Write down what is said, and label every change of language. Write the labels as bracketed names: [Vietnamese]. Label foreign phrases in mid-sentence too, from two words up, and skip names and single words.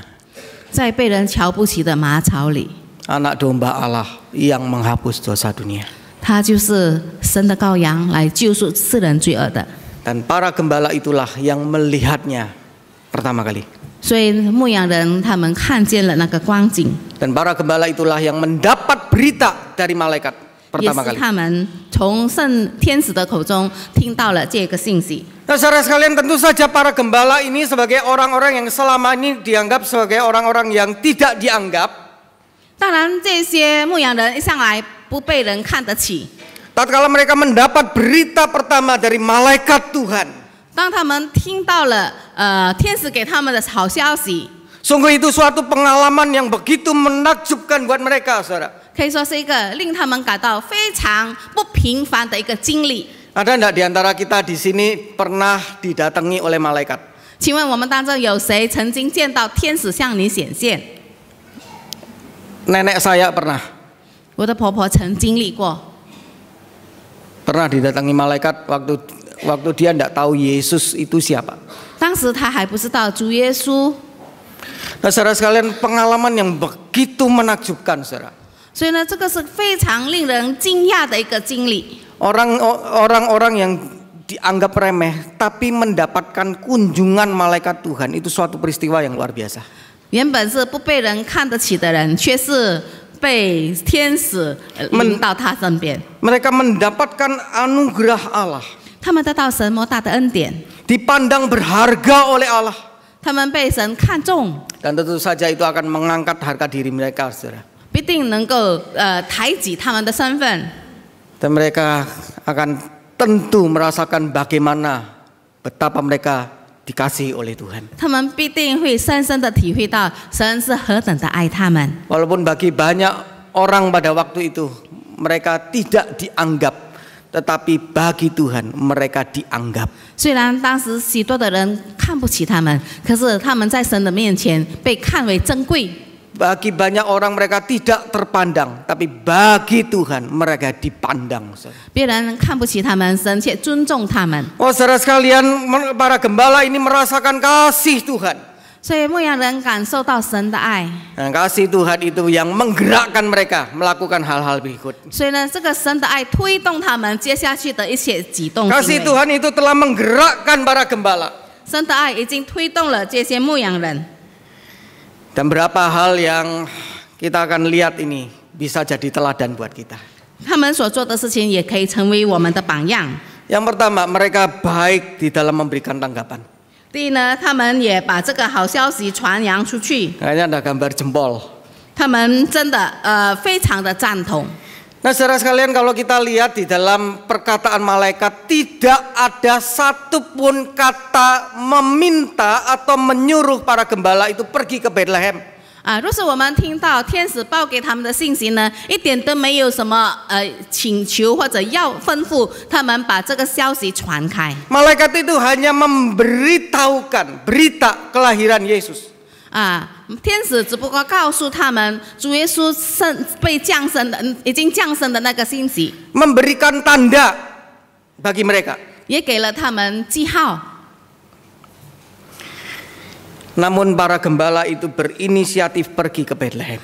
[Chinese] 在被人瞧不起的马槽里。 [Indonesian] Anak domba Allah yang menghapus dosa dunia. [Chinese] 他就是神的羔羊，来救赎世人罪恶的。 [Indonesian] Dan para gembala itulah yang melihatnya pertama kali. [Chinese] 所以牧羊人他们看见了那个光景， [Indonesian] Dan para gembala itulah yang mendapat berita dari malaikat [Chinese] 也 [Indonesian] pertama [Chinese] 是 [Indonesian] kali. [Chinese] 他们从天使的口中听到了这个信息。 [Indonesian] Nah, saudara sekalian, tentu saja para gembala ini sebagai orang-orang yang selama ini dianggap sebagai orang-orang yang tidak dianggap. [Chinese] 当然，这些牧羊人一向来不被人看得起。 [Indonesian] Tatkala mereka mendapat berita pertama dari malaikat Tuhan, [Chinese] 当他们听到了天使给他们的好消息， [Indonesian] sungguh itu suatu pengalaman yang begitu menakjubkan buat mereka, saudara. [Chinese] 可以说是一个令他们感到非常不平凡的一个经历。 [Indonesian] Ada enggak di antara kita di sini pernah didatangi oleh malaikat? [Chinese] 请问我们当中有谁曾经见到天使向你显现？ [Indonesian] Nenek saya pernah. [Chinese] 我的婆婆曾经历过， [Indonesian] Pernah didatangi malaikat waktu dia enggak tahu Yesus itu siapa. [Chinese] 当时她还不知道主耶稣， [Indonesian] Nah, saudara sekalian, pengalaman yang begitu menakjubkan, saudara. [Chinese] 所以呢，这个是非常令人惊讶的一个经历。 [Indonesian] Orang-orang yang dianggap remeh tapi mendapatkan kunjungan malaikat Tuhan, itu suatu peristiwa yang luar biasa. [Chinese] 原本是不被人看得起的人，却是被天使领到他身边。 [Indonesian] Mereka mendapatkan anugerah Allah, [Chinese] 他们得到神莫大的恩典， [Indonesian] dipandang berharga oleh Allah, [Chinese] 他们被神看重， [Indonesian] dan tentu saja itu akan mengangkat harga diri mereka, saudara. [Chinese] 必定能够抬举他们的身份。 [Indonesian] Dan mereka akan tentu merasakan bagaimana betapa mereka dikasihi oleh Tuhan. [Chinese] 他们必定会深深的体会到神是何等的爱他们。 [Indonesian] Walaupun bagi banyak orang pada waktu itu mereka tidak dianggap, tetapi bagi Tuhan mereka dianggap. [Chinese] 虽然当时许多的人看不起他们，可是他们在神的面前被看为珍贵。 [Indonesian] Bagi banyak orang mereka tidak terpandang, tapi bagi Tuhan mereka dipandang. [Chinese] 别人看不起他们，神却尊重他们。 [Indonesian] Oh, saudara sekalian, para gembala ini merasakan kasih Tuhan. [Chinese] 所以牧羊人感受到神的爱。 [Indonesian] Dan kasih Tuhan itu yang menggerakkan mereka melakukan hal-hal berikut. [Chinese] 所以呢，这个神的爱推动他们接下去的一切举动行 [Indonesian] Kasih [Chinese] 为。 [Indonesian] Tuhan itu telah menggerakkan para gembala. [Chinese] 神的爱已经推动了这些牧羊人。 [Indonesian] Dan berapa hal yang kita akan lihat ini bisa jadi teladan buat kita. [Chinese] 他们所做的事情也可以成为我们的榜样。 [Indonesian] Yang pertama, mereka baik di dalam memberikan tanggapan. [Chinese] 第一呢，他们也把这个好消息传扬出去。 [Indonesian] Kayaknya ada gambar jempol. [Chinese] 他们真的非常的赞同。 [Indonesian] Nah, saudara sekalian, kalau kita lihat di dalam perkataan malaikat, tidak ada satupun kata meminta atau menyuruh para gembala itu pergi ke Bethlehem. [Chinese] 若是我们听到天使报给他们的信息呢，一点都没有什么请求或者要吩咐他们把这个消息传开。 [Indonesian] Malaikat itu hanya memberitahukan berita kelahiran Yesus. [Chinese] 天使只不过告诉他们主耶稣被降生的，已经降生的那个信息， [Indonesian] Memberikan tanda bagi mereka. [Chinese] 也给了他们记号。 [Indonesian] Namun para gembala itu berinisiatif pergi ke Bethlehem.